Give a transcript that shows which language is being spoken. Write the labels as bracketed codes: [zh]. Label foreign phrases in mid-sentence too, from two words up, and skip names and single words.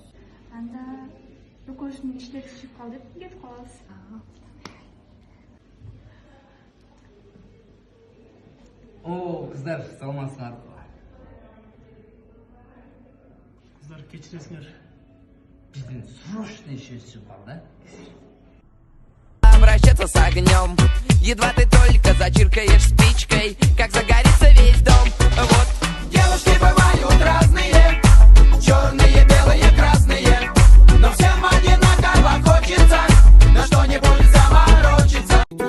[ky] Анда экөөбүздүн иштер түшүп калды деп кетип калабыз. Кыздар, саламатсыңарбы? Кыздар, кечиресиңер. Биздин срочный ишибиз чыгып калды. [ru] Обращаться с огнем. Едва ты только зачиркаешь спичкой, как загорится весь дом. Вот. Девушки бывают разные, черные, белые, красные, но всем одинаково хочется на что-нибудь заморочиться.